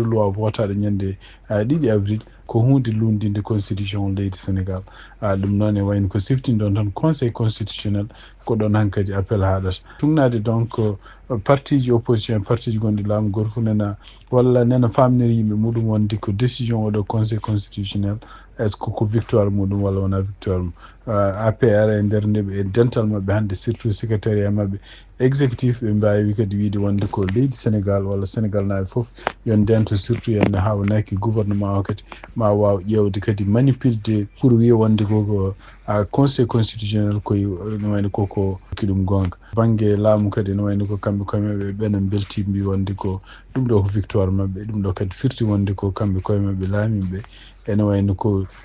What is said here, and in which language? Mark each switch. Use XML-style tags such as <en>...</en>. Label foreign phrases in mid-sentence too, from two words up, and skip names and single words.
<ff>loi votaɗo ñande 2 avril ko hunde lundinde constitution leydi Sénégal ɗum noon e wayno ko siftinɗon tan</ff> <fr>conseil constitutionnel</fr> <ff>ko ɗon hankkadi appel haɗata tugnade donc parti ji opposition parti ji gonɗi laamu goto fof nena famniri yimɓe muɗum wonde ko décision oɗo</ff> <fr>conseil constitutionnel est ce que</fr> <ff>ko victoire muɗum walla wona victoire mum APR e nder ndeɓe e dental mabɓe hande surtout secrétariat mabɓe exécutif ɓe mbawi kadi wiide wonde ko leydi Sénégal walla Sénégal naaɓe foof yon ndento surtout yen hawnaki gouvernement o kadi ma waw ƴewde kadi manipulde pour wiya wonde koko</ff> <fr>conseil constitutionnel</fr> <ff>koye no wayno koko kiɗum gonga banggue laamu kadi no wayno ko kamɓe koyemeɓe ɓenen belti mbi wonde ko ɗum ɗo ko victoire mabɓe ɗum ɗo kadi firti wonde ko kamɓe koyemeɓe laamiɓe ene wayno ko</ff>